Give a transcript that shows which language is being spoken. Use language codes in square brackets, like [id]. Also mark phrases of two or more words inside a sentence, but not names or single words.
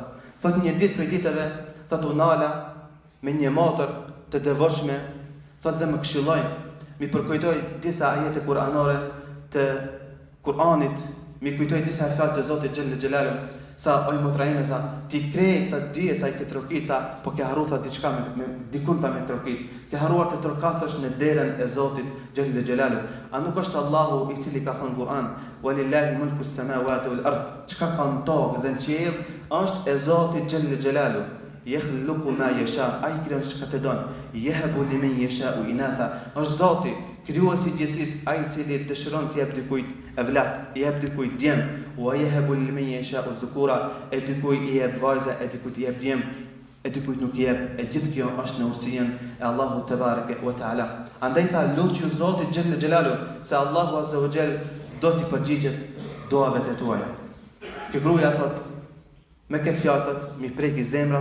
[sq] Thot një ditë prej ditëve thot u nala me një motër të devotshme, thot dhe më këshilloi, mi përkujtoj disa ajete kuranore të Kur'anit, mi kujtoj disa fjalë të Zotit [ar] جل جلاله. [sq] Tha, oj motra ime, tha, ti krejt, tha, dihet, tha, i ke trokit, tha, po ke harru, tha, diçka dikun, tha, me trokit. Ke harruar të trokasësh në derën e Zotit [ar] جل جلاله. [sq] A nuk është Allahu i cili ka thënë Kur'an, [ar] ولله ملك السماوات والأرض, [sq] çka ka në tokë dhe në qiell është e Zotit [ar] جل جلاله. يخلق ما يشاء, [sq] ai krijon çka të don. [ar] يهب لمن يشاء إناثا, [sq] është Zoti, krijuesi i gjithësisë, ai i cili dëshiron të jap dikujt evlat, i jap dikujt djem, [ar] ويهب لمن يشاء الذكور, [sq] e dikujt i jap vajza, e dikujt i jap djem, e dikujt nuk i jap. E gjithë kjo është në urtësinë e Allahu [ar] تبارك وتعالى. [sq] Andaj tha lutju Zotit [ar] جل جلاله [sq] se Allahu [ar] عز وجل [sq] do t'i përgjigjet duave të tuaja. Kjo gruaja thot me këtë fjalë thot mi preki zemra.